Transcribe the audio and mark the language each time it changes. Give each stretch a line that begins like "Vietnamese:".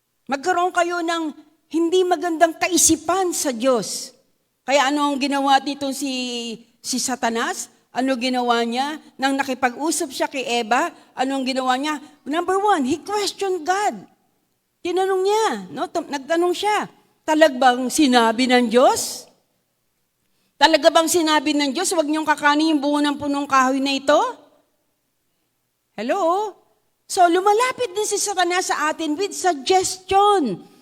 Filipino: Magkaroon kayo ng hindi magandang kaisipan sa Diyos. Kaya ano ang ginawa nito si Satanas? Ano ginawa niya? Nang nakipag-usap siya kay Eva, ano ang ginawa niya?
English: Number 1, he questioned God.
Filipino: Tinanong niya, no? Nagtanong siya, talagang sinabi ng Diyos? Talaga bang sinabi ng Diyos, huwag niyong kakanin yung bunga ng punong kahoy na ito? Hello? So, lumalapit din si Satanas sa atin
English: with suggestion.